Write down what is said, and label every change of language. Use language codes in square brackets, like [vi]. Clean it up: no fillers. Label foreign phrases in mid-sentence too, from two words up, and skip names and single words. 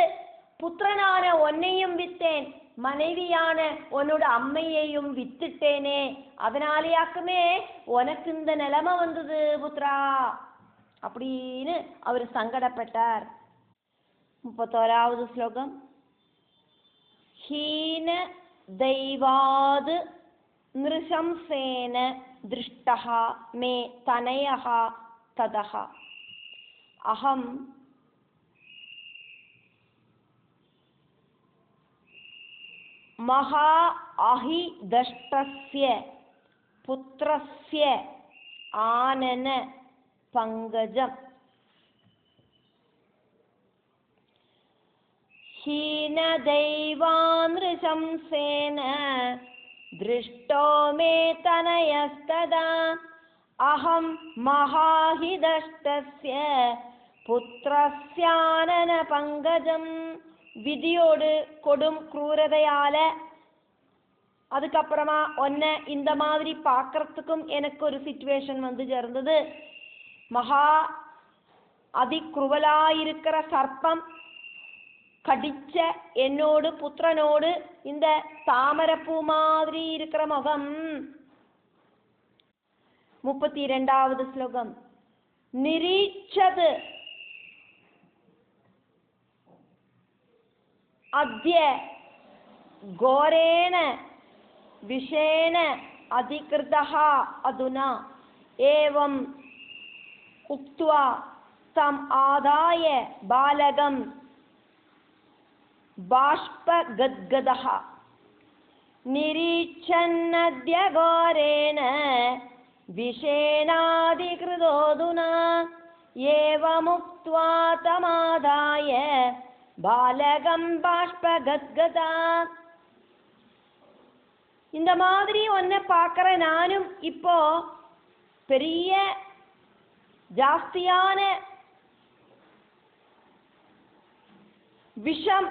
[ta] புத்திரனான உன்னையும் வித்தேன், மனைவியான உன்னோட அம்மையையும் வித்துட்டேனே, அதனாலேயாக்குமே உனக்கு இந்த நிலைமை வந்தது புத்ரா அப்படின்னு அவர் சங்கடப்பட்டார். [sa] 31வது ஸ்லோகம், हीन दैवात् नृशंसेन दृष्टः मे तनयः ततः अहं महा अहिदष्टस्य पुत्रस्य आनन पंकजम् हीनदैवानृशंसेन दृष्टो मे तनयस्तदा अहं महाहिदष्टस्य पुत्रस्यानन पंकजम् [ta] விதியோடு கொடும் क्रूरதையால அதுக்கப்புறமா ஒன்ன இந்த மாதிரி பார்க்கறதுக்கும் எனக்கு ஒரு சிச்சுவேஷன் வந்து சேர்ந்தது. மகா அதிக்ரூவலா இருக்கிற சர்ப்பம் கடிச்ச என்னோடு புத்திரனோடு இந்த தாமரப்பூ மாதிரி இருக்கிற முகம். 32வது ஸ்லோகம். [sa] நிரீட்சது अद्य घोरेण विषेण अधिकृतः अधुना एवं उक्त्वा तम् आदाय बालकं बाष्पगद्गदः निरीक्षन्नद्य घोरेण विषेणाधिकृतोऽधुना एवमुक्त्वा तमादाय बालकं बाष्पगद्गदः. [ta] இந்த மாதிரி ஒன்ன பார்க்குற நானும் இப்போ பெரிய ஜாஸ்தியான விஷம்